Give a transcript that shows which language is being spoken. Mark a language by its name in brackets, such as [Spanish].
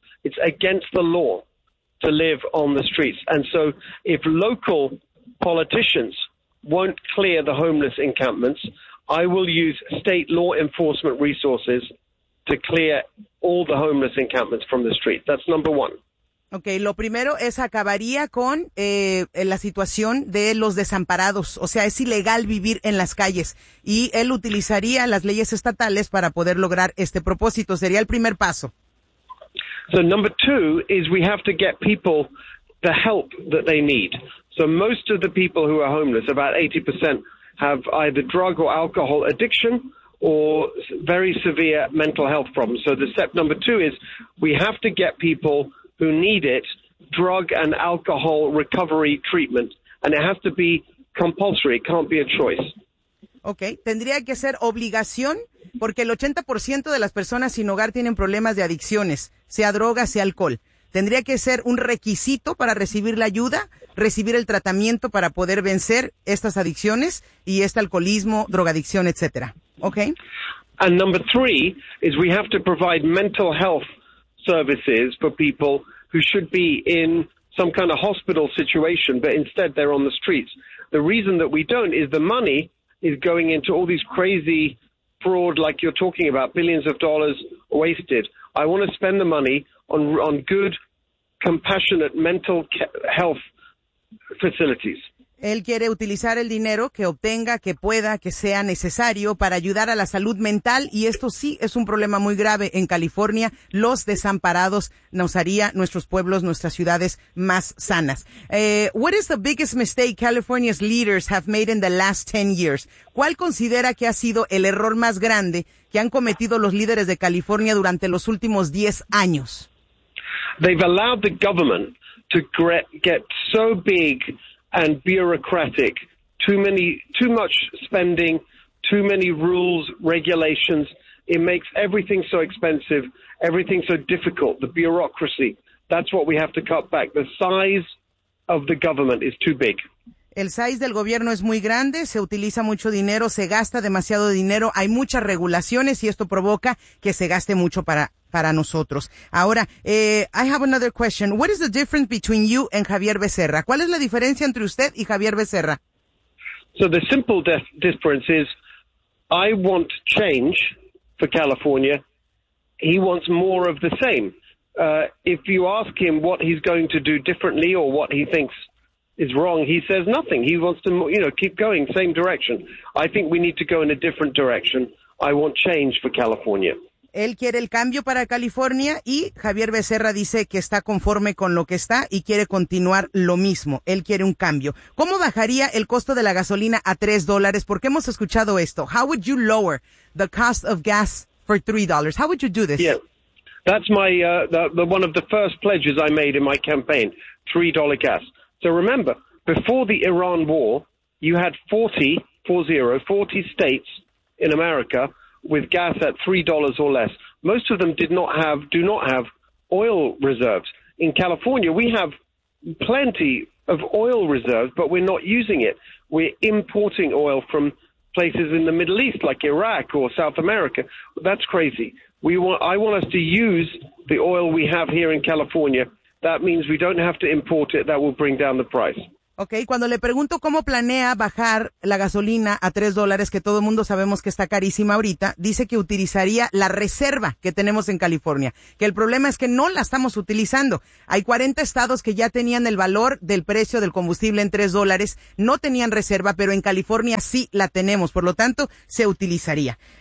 [English] It's against the law to live on the streets. And so if local politicians won't clear the homeless encampments, I will use state law enforcement resources to clear all the homeless encampments from the street. That's number one. [Spanish] Okay, lo primero es acabaría con la situación de los desamparados. O sea, es ilegal vivir en las calles. Y él utilizaría las leyes estatales para poder lograr este propósito. Sería el primer paso. [English] So number two is we have to get people the help that they need. So most of the people who are homeless, about 80%, have either drug or alcohol addiction or very severe mental health problems. So the step number two is we have to get people who need it drug and alcohol recovery treatment, and it has to be compulsory. It can't be a choice. [Spanish] Okay, tendría que ser obligación porque el 80% de las personas sin hogar tienen problemas de adicciones, sea droga, sea alcohol. Tendría que ser un requisito para recibir la ayuda, recibir el tratamiento para poder vencer estas adicciones y este alcoholismo, drogadicción, etcétera. Okay. [English] And number three is we have to provide mental health services for people who should be in some kind of hospital situation, but instead they're on the streets. The reason that we don't is the money is going into all these crazy fraud like you're talking about, billions of dollars wasted. I want to spend the money on good, compassionate mental health facilities. [Spanish] Él quiere utilizar el dinero que obtenga, que pueda, que sea necesario para ayudar a la salud mental, y esto sí es un problema muy grave en California. Los desamparados nos haría nuestros pueblos, nuestras ciudades más sanas. [English] What is the biggest mistake California's leaders have made in the last 10 years? [Spanish] ¿Cuál considera que ha sido el error más grande que han cometido los líderes de California durante los últimos 10 años? [English] They've allowed the government to get so big and bureaucratic, too much spending, too many rules, regulations. It makes everything so expensive, everything so difficult, the bureaucracy. That's what we have to cut back. The size of the government is too big. [Spanish] El size del gobierno es muy grande, se utiliza mucho dinero, se gasta demasiado dinero, hay muchas regulaciones y esto provoca que se gaste mucho para nosotros. [English] Ahora, I have another question. What is the difference between you and Javier Becerra? [Spanish] ¿Cuál es la diferencia entre usted y Javier Becerra? [English] So the simple difference is I want change for California. He wants more of the same. If you ask him what he's going to do differently or what he thinks is wrong, he says nothing. He wants to, you know, keep going, same direction. I think we need to go in a different direction. I want change for California. [Spanish] Él quiere el cambio para California y Javier Becerra dice que está conforme con lo que está y quiere continuar lo mismo. Él quiere un cambio. ¿Cómo bajaría el costo de la gasolina a $3? Porque hemos escuchado esto. [English] How would you lower the cost of gas for $3? How would you do this? Yeah, that's my one of the first pledges I made in my campaign, $3 gas. So remember, before the Iran war, you had 40 states in America with gas at $3 or less. Most of them do not have oil reserves. In California, we have plenty of oil reserves, but we're not using it. We're importing oil from places in the Middle East, like Iraq or South America. That's crazy. I want us to use the oil we have here in California. That means we don't have to import it. That will bring down the price. [Spanish] Okay, cuando le pregunto cómo planea bajar la gasolina a $3, que todo mundo sabemos que está carísima ahorita, dice que utilizaría la reserva que tenemos en California, que el problema es que no la estamos utilizando. Hay 40 estados que ya tenían el valor del precio del combustible en $3, no tenían reserva, pero en California sí la tenemos, por lo tanto, se utilizaría.